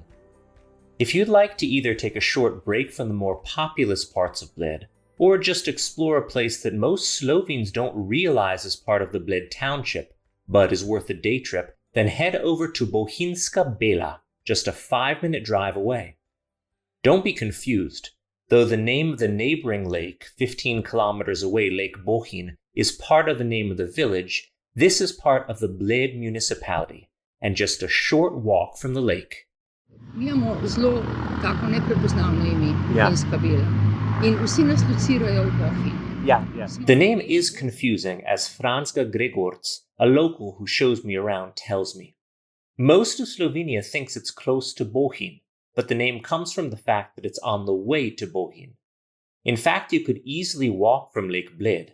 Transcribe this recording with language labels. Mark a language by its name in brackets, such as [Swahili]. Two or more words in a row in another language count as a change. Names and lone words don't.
[English] If you'd like to either take a short break from the more populous parts of Bled, or just explore a place that most Slovenes don't realize is part of the Bled township, but is worth a day trip, then head over to Bohinjska Bela, just a 5-minute drive away. Don't be confused. Though the name of the neighboring lake, 15 kilometers away, Lake Bohinj, is part of the name of the village, this is part of the Bled municipality, and just a short walk from the lake. [Slovenian] Mi imamo zelo tako neprepoznavno ime, Bohinjska Bela. In vsi nas locirajo v Bohinj. [English] The name is confusing, as Franska Gregorc, a local who shows me around, tells me. Most of Slovenia thinks it's close to Bohinj, but the name comes from the fact that it's on the way to Bohinj. In fact, you could easily walk from Lake Bled.